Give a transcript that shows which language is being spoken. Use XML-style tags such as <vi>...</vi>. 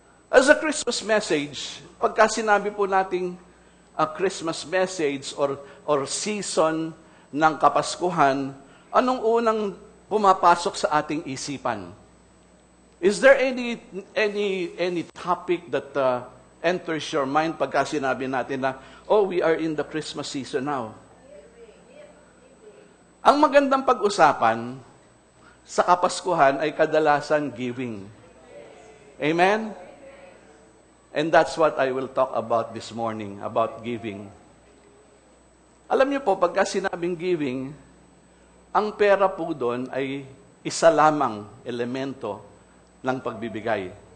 <en>As a Christmas message,</en> <tl>pagka sinabi po nating</tl> <en>a Christmas message or season</en> <tl>ng Kapaskuhan, anong unang pumapasok sa ating isipan?</tl> <en>Is there any topic that enters your mind</en> <tl>pagka sinabi natin na,</tl> <en>oh, we are in the Christmas season now?</en> <tl>Ang magandang pag-usapan sa Kapaskuhan ay kadalasan giving. Amen?</tl> <en>And that's what I will talk about this morning, about giving.</en> <tl>Alam niyo po, pagka sinabing giving, ang pera po doon ay isa lamang elemento ng pagbibigay.</tl>